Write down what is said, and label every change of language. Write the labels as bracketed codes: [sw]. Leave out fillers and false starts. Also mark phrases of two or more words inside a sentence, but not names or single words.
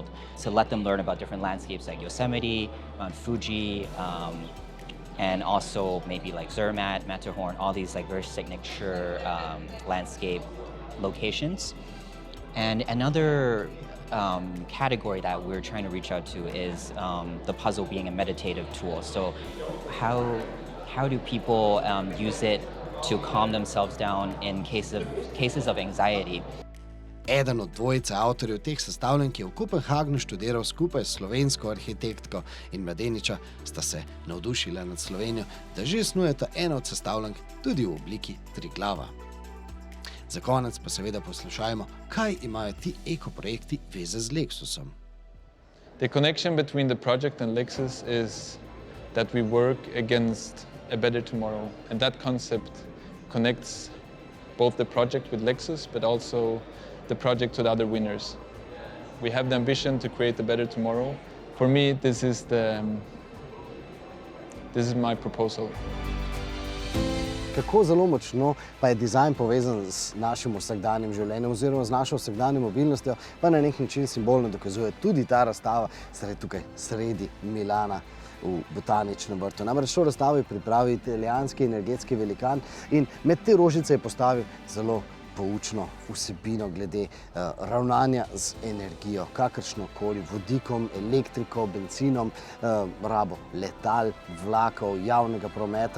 [en] So let them learn about different landscapes like Yosemite, Mount Fuji, and also maybe like Zermatt, Matterhorn, all these like very signature landscape locations. And another category that we're trying to reach out to is the puzzle being a meditative tool. So how do people use it to calm themselves down in cases of anxiety? [sl] Eden od dvojice avtorjev teh sestavljank je v Kopenhagnu študiral skupaj s slovensko arhitektko in mladeniča sta se navdušila nad Slovenijo, da že snujeta eno od sestavljank tudi v obliki triglava. Za konec pa seveda poslušajmo, kaj imajo ti ekoprojekti veze z Lexusom. [en] The connection between the project and Lexus is that we work against a better tomorrow. And that concept connects both the project with Lexus, but also the project with other winners. We have the ambition to create a better tomorrow. For me, this is my proposal. [sl] Kako zelo močno pa je dizajn povezan z našim vsakdanjim življenjem oziroma z našo vsakdanjo mobilnostjo, pa na nek način simbolno dokazuje tudi ta razstava, saj je tukaj sredi Milana v botaničnem vrtu. Namreč to razstavo je pripravil italijanski energetski velikan in med te rožice je postavil zelo poučno vsebino glede ravnanja z energijo, kakršnokoli, vodikom, elektriko, benzinom, rabo letal, vlakov, javnega prometa.